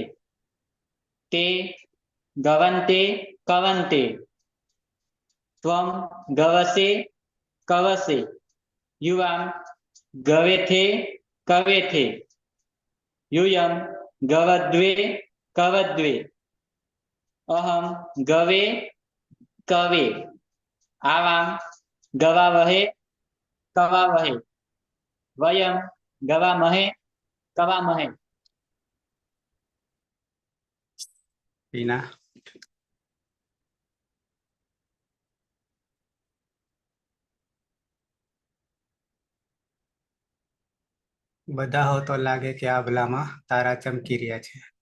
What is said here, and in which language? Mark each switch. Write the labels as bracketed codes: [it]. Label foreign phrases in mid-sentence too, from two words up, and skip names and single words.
[sa] ते गवन्ते कवन्ते, त्वं गवसे कवसे, युवां गवेथे कवेथे, यूयं गवद्वे कवद्वे, अहम गवे कवे, आवां गवावहे कवावहे, वयं गवामहे कवामहे। [gu] मीना બધા હો તો લાગે કે આ ભલામાં તારા ચમકી રહ્યા છે।